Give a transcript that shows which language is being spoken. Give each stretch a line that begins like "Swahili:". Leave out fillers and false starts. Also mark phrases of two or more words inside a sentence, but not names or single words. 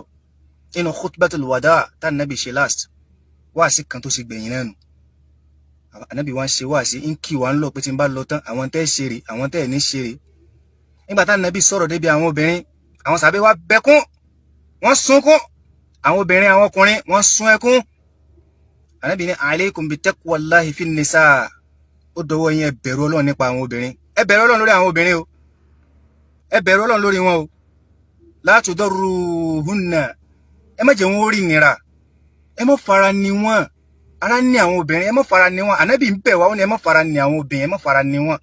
Yoruba: Inú
Arabic: خطبة الوداع
Yoruba: tá Ànábì ṣe last, wáàsí kan tó ṣe gbẹ̀yìn náà nù. Ànábì wá ń ṣe wáàsí, ń kí wa ń lọ pé tí ń bá lọ tán, àwọn tẹ́ ṣe rè, àwọn tẹ́ ní ṣe rè. Nígbà tá Ànábì sọ̀rọ̀ débi àwọn obìnrin, àwọn sàbẹ̀ wá bẹkún, wọ́n sunkún. Àwọn obìnrin, àwọn ọkùnrin, wọ́n sun ẹkún. Ànábì ní
Arabic: عليكم بتقوى الله في النساء.
Yoruba: Ó dọwọ́ yín ẹ bẹ̀rù Ọlọ́run nípa àwọn obìnrin. Ẹ bẹ̀rù Ọlọ́run lórí àwọn obìnrin o. Ẹ bẹ̀rù Ọlọ́run lórí wọn o.
Arabic: لا تضاروهن.
Yoruba: Ẹ má jẹ́ wọn ó rí nira. Ẹ má fara ni wọn. Ara ní àwọn obìnrin, ẹ má fara ni wọn. Ànábì ń bẹ̀ wá, ó ní ẹ má fara ni àwọn obìnrin, ẹ má fara ni wọn.